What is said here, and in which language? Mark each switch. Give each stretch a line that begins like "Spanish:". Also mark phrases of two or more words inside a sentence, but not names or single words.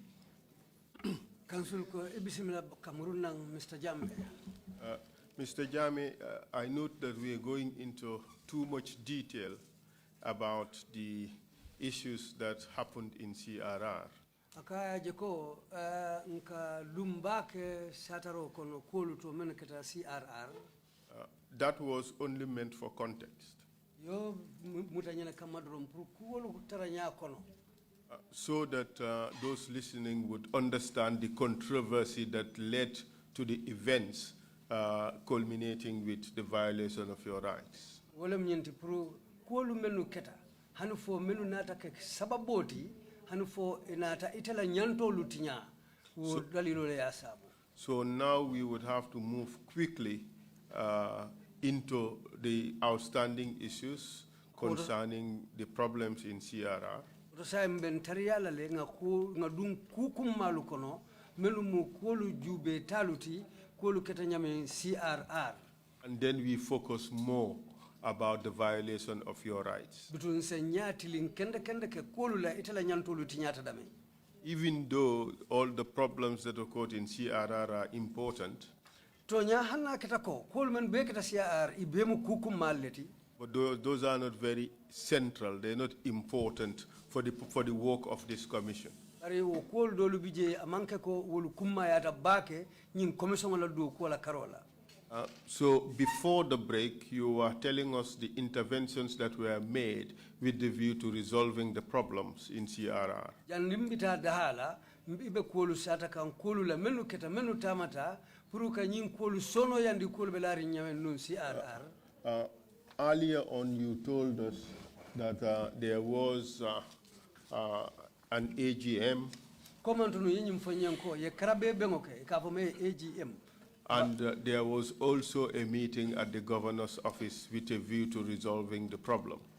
Mandingo: Council ko ibisimila Cameroon nang Mr. Jame.
English: Mr. Jame, I note that we are going into too much detail about the issues that happened in CRR.
Mandingo: Akaya jeko nka lumbake sataro kono kolu to meneketa CRR.
English: That was only meant for context.
Mandingo: Yo mutanyana kamadrom pour kolu taranya kono.
English: So that those listening would understand the controversy that led to the events culminating with the violation of your rights.
Mandingo: Wolem nyenti pour kolu menu keta hanu fo menu nata ke sababoti hanu fo inata itala nyanto lutinya wo dalilo le asabu.
English: So now we would have to move quickly into the outstanding issues concerning the problems in CRR.
Mandingo: Rosa mbentaria la le nga dun kukum malu kono melu mu kolu jube taluti kolu ketanyame CRR.
English: And then we focus more about the violation of your rights.
Mandingo: Bitun se nyati lin kende ke kolu la itala nyantolu tinyata dame.
English: Even though all the problems that occurred in CRR are important,
Mandingo: Tonya hanna ketako kolu men be keta CRR ibemu kukum maleti.
English: but those are not very central. They're not important for the work of this commission.
Mandingo: Ari wo kolu dolu bije amanke ko wolu kumma yata bake nyin commission la do ko la karola.
English: So before the break, you were telling us the interventions that were made with the view to resolving the problems in CRR.
Mandingo: Jan limbita dahala mbibe kolu sata kan kolu la menu keta menu tamata puruka nyin kolu sono yandi kolu belari nyamen nun CRR.
English: Earlier on, you told us that there was an AGM. And there was also a meeting at the governor's office with a view to resolving the problem.